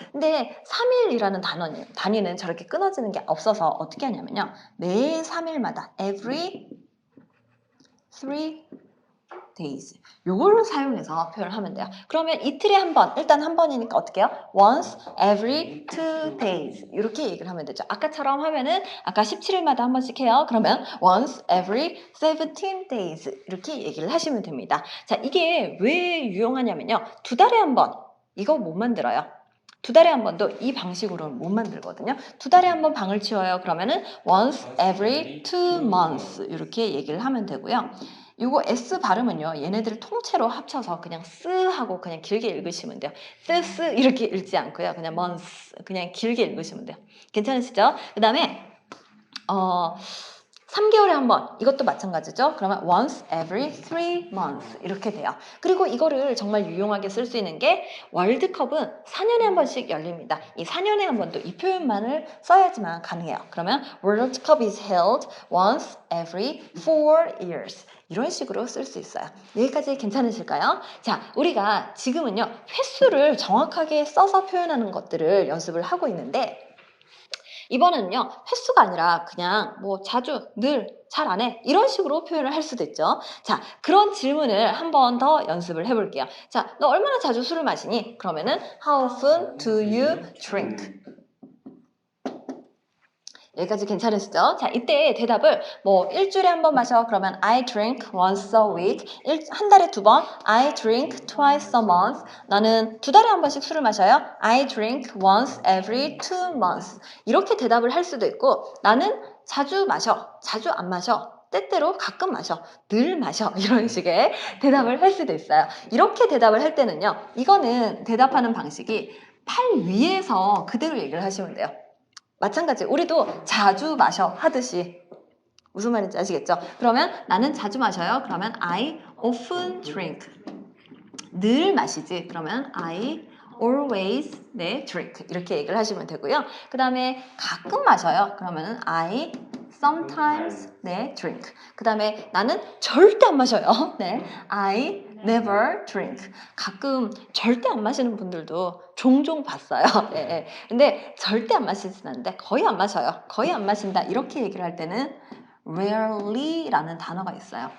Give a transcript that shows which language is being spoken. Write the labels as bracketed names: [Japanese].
[Korean] 근데 3일이라는 단위는 저렇게 끊어지는 게 없어서 어떻게 하냐면요. 매 3일마다 every [English] 3 days. [Korean] 요걸 사용해서 표현을 하면 돼요. 그러면 이틀에 한 번, 일단 한 번이니까 어떻게 해요? [English] once every 2 days. [Korean] 이렇게 얘기를 하면 되죠. 아까처럼 하면은 아까 17일마다 한 번씩 해요. 그러면 [English] once every 17 days. [Korean] 이렇게 얘기를 하시면 됩니다. 자, 이게 왜 유용하냐면요. 2달에 한 번. 이거 못 만들어요. 2달에 한 번도 이 방식으로는 못 만들거든요. 2달에 한 번 방을 치워요. 그러면은 [English] once every 2 months [Korean] 이렇게 얘기를 하면 되고요. 요거 S 발음은요. 얘네들을 통째로 합쳐서 그냥 쓰 하고 그냥 길게 읽으시면 돼요. 쓰 이렇게 읽지 않고요. 그냥 months 그냥 길게 읽으시면 돼요. 괜찮으시죠? 그 다음에 3개월에 한 번 이것도 마찬가지죠. 그러면 [English] once every 3 months [Korean] 이렇게 돼요. 그리고 이거를 정말 유용하게 쓸 수 있는 게 월드컵은 4년에 한 번씩 열립니다. 이 4년에 한 번도 이 표현만을 써야지만 가능해요. 그러면 [English] World Cup is held once every 4 years [Korean] 이런 식으로 쓸 수 있어요. 여기까지 괜찮으실까요? 자, 우리가 지금은요 횟수를 정확하게 써서 표현하는 것들을 연습을 하고 있는데 이번에는요 횟수가 아니라 그냥 뭐 자주, 늘, 잘 안 해 이런 식으로 표현을 할 수도 있죠. 자, 그런 질문을 한 번 더 연습을 해볼게요. 자, 너 얼마나 자주 술을 마시니? 그러면은 [English] How often do you drink? [Korean] 여기까지 괜찮으시죠? 자, 이때 대답을 뭐 일주일에 한 번 마셔 그러면 [English] I drink once a week. [Korean] 한 달에 2번 [English] I drink twice a month. [Korean] 나는 2달에 한 번씩 술을 마셔요. [English] I drink once every 2 months. [Korean] 이렇게 대답을 할 수도 있고 나는 자주 마셔. 자주 안 마셔. 때때로 가끔 마셔. 늘 마셔. 이런 식의 대답을 할 수도 있어요. 이렇게 대답을 할 때는요. 이거는 대답하는 방식이 팔 위에서 그대로 얘기를 하시면 돼요. 마찬가지 우리도 자주 마셔 하듯이 무슨 말인지 아시겠죠? 그러면 나는 자주 마셔요. 그러면 [English] I often drink. [Korean] 늘 마시지. 그러면 [English] I always drink. [Korean] 이렇게 얘기를 하시면 되고요. 그 다음에 가끔 마셔요. 그러면 [English] I sometimes drink. [Korean] 그 다음에 나는 절대 안 마셔요. [English] I never drink. [Korean] 가끔 절대 안 마시는 분들도 종종 봤어요. 근데 절대 안 마시진 않는데 거의 안 마셔요. 거의 안 마신다. 이렇게 얘기를 할 때는 rarely라는 단어가 있어요.